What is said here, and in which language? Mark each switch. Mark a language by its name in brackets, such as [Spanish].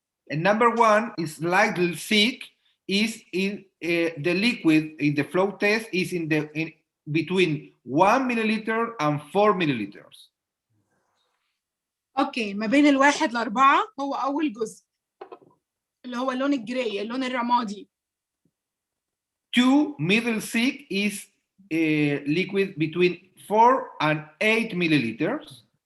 [English] And number 1 is slightly thick. Is in the liquid in the flow test is in between 1 milliliter and 4 milliliters. [Arabic] اوكي، ما بين 1 ل4 هو اول جزء اللي هو اللون الجراي، اللون الرمادي. [English] 2 middle thick is liquid between 4 and 8 milliliters.